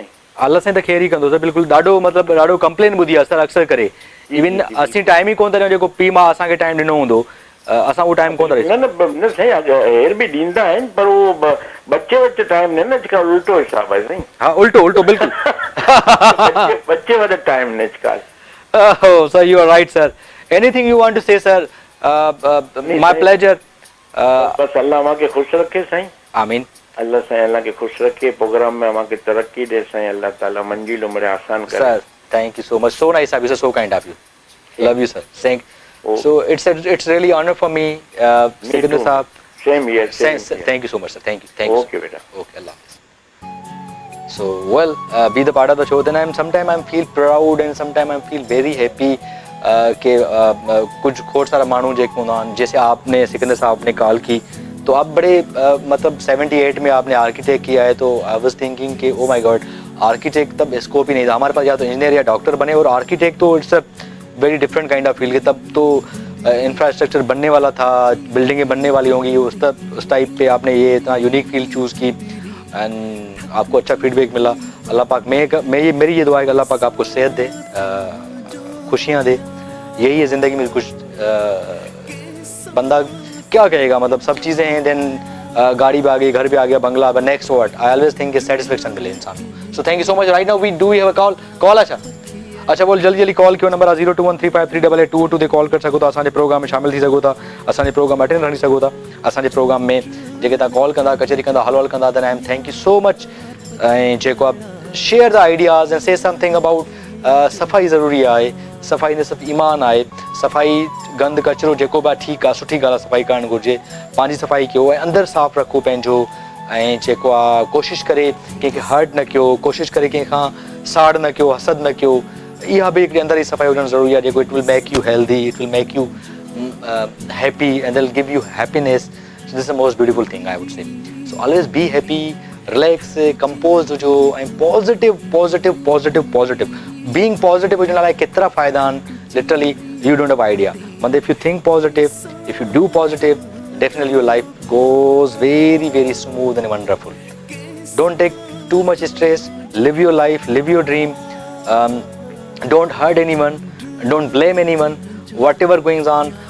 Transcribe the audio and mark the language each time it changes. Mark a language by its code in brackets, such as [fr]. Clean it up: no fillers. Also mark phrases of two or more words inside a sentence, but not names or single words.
[sd] अल्लाह साईं त ख़ैरु ई कंदो सर, बिल्कुलु। ॾाढो मतिलबु ॾाढो कंप्लेन ॿुधी आहे सर अक्सर करे। इवन असीं टाइम ई कोन था ॾियूं, जेको पीउ माउ असांखे टाइम ॾिनो हूंदो, असां उहो टाइम कोन था ॾियूं। न साईं हेर बि ॾींदा आहिनि, पर उहो बच्चे वटि टाइम न अॼुकल्ह उल्टो हिसाब आहे साईं। हाँ, उल्टो बिल्कुल। बच्चे वटि टाइम न अॼुकल्ह। [en] Oh, sir, you are right, sir. Anything you want to say, sir? My pleasure. [sd] बस अल्लाह मां के खुश रखे साईं। आमीन। अल्लाह साईं अल्लाह के खुश रखे, प्रोग्राम में मां के तरक्की दे साईं। अल्लाह ताला मंजिल उम्र आसान करे। [en] Sir, thank you so much. So nice of you, sir. So kind of you. Love you, sir. So it's really honor for me, Sikandar Saab. Same here. Thank you so much, sir. Thank you. Okay, beta. Okay, Allah Hafiz. So well, be the part of the show. Then sometimes I feel proud and sometimes I feel very happy [ur] کہ کچھ بہت سارا [sd] मानू जेको हूंदा आहिनि, [ur] جیسے آپ نے سکندر صاحب نے کال کی، تو آپ بڑے مطلب 78 میں آپ نے آرکیٹیکٹ کیا ہے، تو [en] I was thinking [ur] कि [en] oh my God, [ur] آرکیٹیکٹ تب سکوپ ہی نہیں تھا ہمارے پاس، یا تو انجینئر یا ڈاکٹر بنے، اور آرکیٹیکٹ تو [en] it's a very different kind of field [ur] है। تب تو انفراسٹرکچر بننے والا تھا، بلڈنگیں بننے والی ہوں گی، اس ٹائپ پہ آپ نے یہ اتنا یونیک فیلڈ چوز کی اینڈ آپ کو اچھا فیڈبیک ملا. اللہ پاک میری یہ دعا ہے کہ اللہ پاک آپ کو صحت دے، خوشیاں دے. یہی ہے زندگی میں کچھ، بندہ کیا کہے گا، مطلب سب چیزیں ہیں، دین گاڑی بھی آ گئی، گھر بھی آ گیا، بنگلہ, [en] but next what, I always think [ur] سیٹسفیکشن ملے انسان کو. [en] so thank you so much. Right now we do have a call. [sd] अच्छा बोल जल्दी कॉल कयो, नंबर आहे 0213538822 ते कॉल करे सघो था, असांजे प्रोग्राम में शामिल थी सघो था, असांजे प्रोग्राम अटेंड खणी सघो था। असांजे प्रोग्राम में जेके तव्हां कॉल कंदा, कचहरी कंदा, हल कंदा, त [en] I am thank you so much. [sd] ऐं जेको आहे [en] share the ideas and say something about [sd] सफ़ाई ज़रूरी आहे। सफ़ाई न सिर्फ़ु ईमान आहे, सफ़ाई गंद कचिरो जेको बि आहे ठीकु आहे, सुठी ॻाल्हि आहे, सफ़ाई करणु घुरिजे, पंहिंजी सफ़ाई कयो ऐं अंदरि साफ़ु रखो पंहिंजो, ऐं जेको आहे कोशिशि करे कंहिंखे हर्ट न कयो, कोशिशि करे कंहिंखां साड़ न कयो, हसद न कयो। इहा बि हिकिड़ी अंदरि ई सफ़ाई हुजणु ज़रूरी आहे, जेको [en] it will make you healthy, it will make you happy and will give you happiness. so this is the most beautiful thing I would say. so always be happy, relax, compose [sd] हुजो ऐं [en] positive being positive [sd] हुजण लाइ केतिरा फ़ाइदा आहिनि, [en] literally you don't have idea. मतलब if you think positive, if you do positive, definitely your life goes very smooth and wonderful. Don't take too much stress, live your life, live your dream, don't hurt anyone, don't blame anyone, whatever going on.